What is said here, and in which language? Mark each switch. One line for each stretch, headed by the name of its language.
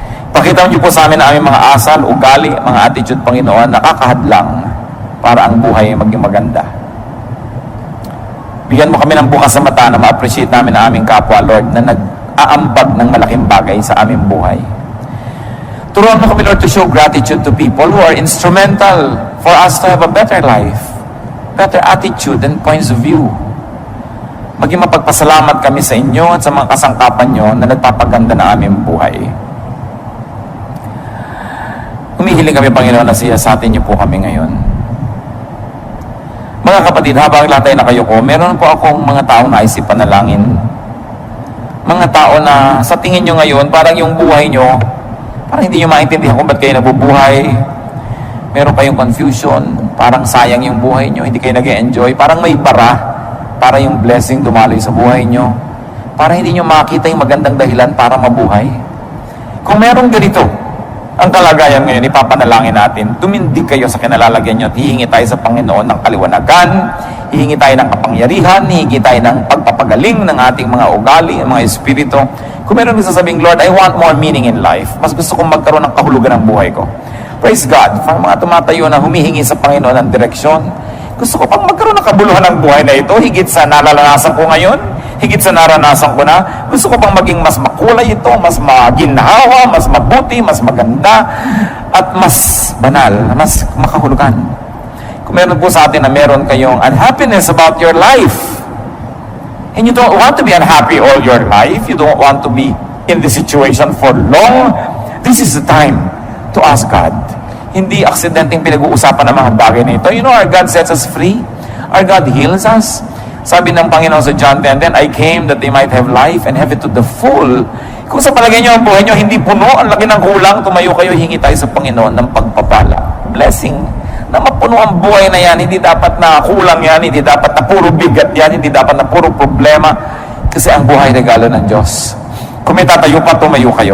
Filipino: Pakita niyo po sa amin ang aming mga asal, ugali, mga attitude, Panginoon, nakakahadlang para ang buhay maging maganda. Bigyan mo kami ng bukas sa mata na ma-appreciate namin ang aming kapwa, Lord, na nag-aambag ng malaking bagay sa aming buhay. Turuan mo kami,
English: Lord, to show gratitude to people who are instrumental for us to have a better life, better attitude and points of view.
Filipino: Maging mapagpasalamat kami sa inyo at sa mga kasangkapan nyo na nagpapaganda ng aming buhay. Humihiling kami, Panginoon, na siyasatin niyo po kami ngayon. Mga kapatid, habang lahat tayo nakayuko, meron po akong mga taong naisip panalangin. Mga tao na sa tingin nyo ngayon, parang yung buhay nyo, parang hindi nyo maintindihan kung ba't kayo nabubuhay. Meron kayong confusion, parang sayang yung buhay nyo, hindi kayo nag-enjoy, parang may bara, para yung blessing dumaloy sa buhay nyo, para hindi nyo makita yung magandang dahilan para mabuhay. Kung merong ganito, ang kalagayan ngayon, ipapanalangin natin, tumindig kayo sa kinalalagyan nyo at hihingi tayo sa Panginoon ng kaliwanagan, hihingi tayo ng kapangyarihan, hihingi tayo ng pagpapagaling ng ating mga ugali, mga espiritu. Kung meron sasabing,
English: Lord, I want more meaning in life.
Filipino: Mas gusto kong magkaroon ng kahulugan ng buhay ko.
English: Praise God.
Filipino: Para mga tumatayo na humihingi sa Panginoon ng direksyon, gusto ko pang magkaroon ng kabuluhan ng buhay na ito, higit sa nalalasan ko ngayon, higit sa naranasan ko na, gusto ko pang maging mas makulay ito, mas maginhawa, mas mabuti, mas maganda, at mas banal, mas makahulugan. Kung meron po sa atin na meron kayong
English: unhappiness about your life, and you don't want to be unhappy all your life, you don't want to be in this situation for long, this is the time to ask God.
Filipino: Hindi aksidenteng pinag-uusapan ang mga bagay na ito.
English: You know, our God sets us free. Our God heals us.
Filipino: Sabi ng Panginoon sa
English: John 10, then I came that they might have life and have it to the full.
Filipino: Kung sa palagay nyo ang buhay nyo, hindi puno, ang laki ng kulang, tumayo kayo, hingi tayo sa Panginoon ng pagpapala. Blessing. Na mapuno ang buhay na yan, hindi dapat na kulang yan, hindi dapat na puro bigat yan, hindi dapat na puro problema. Kasi ang buhay regalo ng Diyos. Kung may tatayo pa, tumayo kayo.